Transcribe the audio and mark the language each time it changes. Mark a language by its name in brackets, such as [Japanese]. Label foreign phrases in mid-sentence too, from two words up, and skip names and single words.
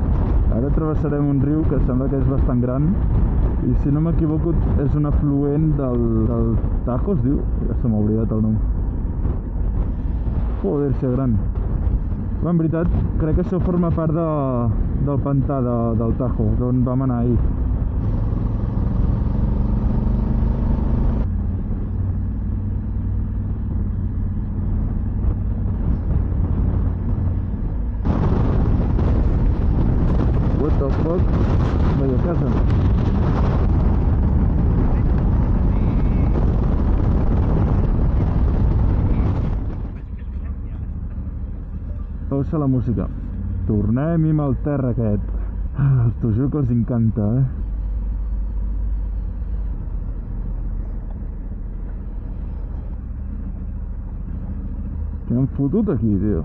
[Catalan] Ara travessarem un riu que sembla que és bastant gran, i si no m'equivoco és un afluent del Tajo, es diu? Ja se m'ha oblidat el nom. Joder, que gran. En veritat, crec que això forma part del pantà del Tajo, d'on vam anar ahir. [English] What the fuck? [Catalan] Vaig a casa. Pausa la música. Tornem-hi amb el terra aquest. T'ho juro que els encanta, Què han fotut aquí, tio?